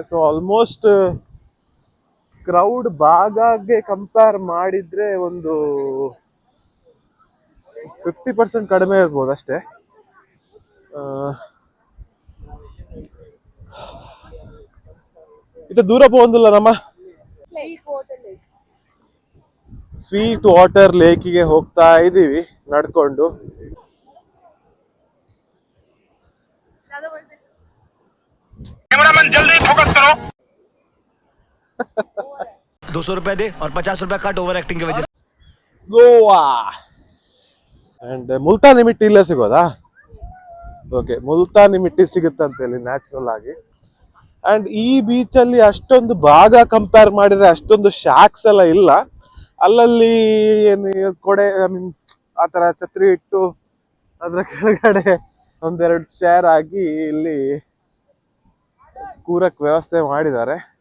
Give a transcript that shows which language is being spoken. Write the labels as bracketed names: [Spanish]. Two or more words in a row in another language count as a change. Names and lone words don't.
[English] so almost crowd [Kannada] ಬಾಗಾಗೆ ಕಂಪೇರ್ ಮಾಡಿದ್ರೆ ಒಂದು 50% ಕಡಿಮೆ ಇರ್ಬೋದು ಅಷ್ಟೇ. ಇದು ದೂರ ಹೋಗಂದಿಲ್ಲ ನಮ್ಮ ಸ್ವೀಟ್ ವಾಟರ್ ಲೇಕಿಗೆ ಹೋಗ್ತಾ ಇದೀವಿ ನಡ್ಕೊಂಡು. [Hindi] जल्दी फोकस करो। 200 रुपए दे और 50 रुपए कट [English] over acting [Hindi] की वजह से. [Kannada] ಗೋವಾ ಅಂಡ್ [Hindi] मुल्तानी मिट्टी [Kannada] ಇಲ್ಲೇ ಸಿಗೋದಾ? ಓಕೆ, [Hindi] मुल्तानी मिट्टी [Kannada] ಸಿಗುತ್ತಂತೆ ಇಲ್ಲಿ ನ್ಯಾಚುರಲ್ ಆಗಿ. ಅಂಡ್ ಈ ಬೀಚ್ ಅಲ್ಲಿ ಅಷ್ಟೊಂದು ಭಾಗ ಕಂಪೇರ್ ಮಾಡಿದ್ರೆ ಅಷ್ಟೊಂದು ಶಾಕ್ಸ್ ಎಲ್ಲ ಇಲ್ಲ. ಅಲ್ಲಲ್ಲಿ ಏನು ಕೊಡೆ, [English] I mean [Kannada] ಆತರ ಛತ್ರಿ ಇಟ್ಟು ಅದ್ರ ಕೆಳಗಡೆ ಒಂದೆರಡು ಚೇರ್ ಆಗಿ ಇಲ್ಲಿ ಕೂರಕ್ ವ್ಯವಸ್ಥೆ ಮಾಡಿದ್ದಾರೆ.